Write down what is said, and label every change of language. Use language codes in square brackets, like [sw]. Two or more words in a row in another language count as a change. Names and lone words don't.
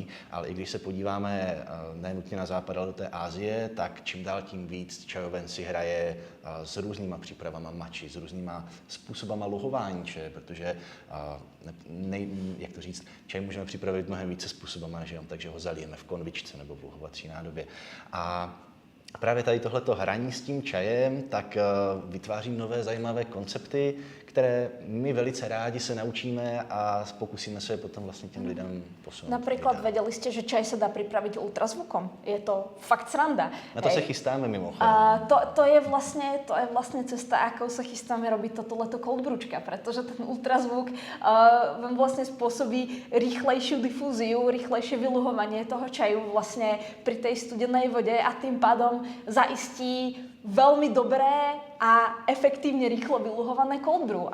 [cs] Ale i když se podíváme nenutně na západ, ale do té Asie, tak čím dál tím víc čajoven si hraje s různýma přípravama matchi, s různýma způsobama luhování čaje, protože, jak to říct, čaj můžeme připravit mnohem více způsobama, že jo? Takže ho zalijeme v konvičce nebo v luhovací nádobě. A právě tady tohleto hraní s tím čajem tak vytváří nové zajímavé koncepty, které my velice rádi se naučíme a pokusíme se je potom vlastně těm lidem posunout. [sk] Napríklad vedeli ste, že čaj sa dá pripraviť ultrazvukom. Je to fakt sranda. [cs] Na to se chystáme mimochodem. [sk] To je vlastne cesta, ako sa chystáme robiť toto leto [en] cold brewčka, [sk] pretože ten ultrazvuk vám vlastne spôsobí rýchlejšiu difúziu, rýchlejšie vyluhovanie toho čaju vlastne pri tej studenej vode a tým pádom zaistí veľmi dobré a efektívne rýchlo vyluhované [en] cold brew.